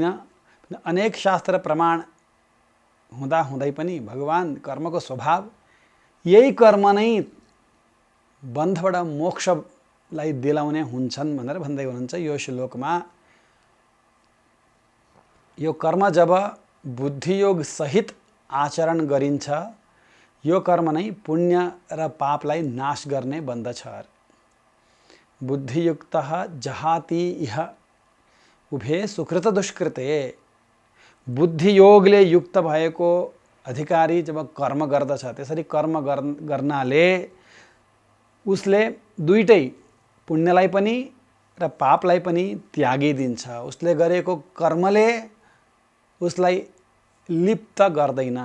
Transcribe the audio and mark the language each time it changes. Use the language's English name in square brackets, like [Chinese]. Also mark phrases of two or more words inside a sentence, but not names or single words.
[Nepali] अनेक शास्त्र प्रमाण हुँदा हुँदै पनि भगवान कर्मको स्वभाव यही कर्म नै बन्धबाट मोक्षलाई दिलाउने हुन्छन् भनेर भन्दै हुनुहुन्छ यो श्लोकमा। यो कर्म जब बुद्धियोग सहित आचरण गरिन्छ यो कर्म नै पुण्य र पापलाई नाश गर्ने बन्दछ। [Sanskrit] बुद्धियुक्तः जहाति इह उभे सुकृत दुष्कृते। [Nepali] बुद्धियोगले युक्त भएको अधिकारी जब कर्म गर्दछ त्यसरी कर्म गर्नाले उसले दुईटै पुण्यलाई पनि र पापलाई पनि त्यागिदिन्छ। उसले गरेको कर्मले उसलाई लिप्त गर्दैन।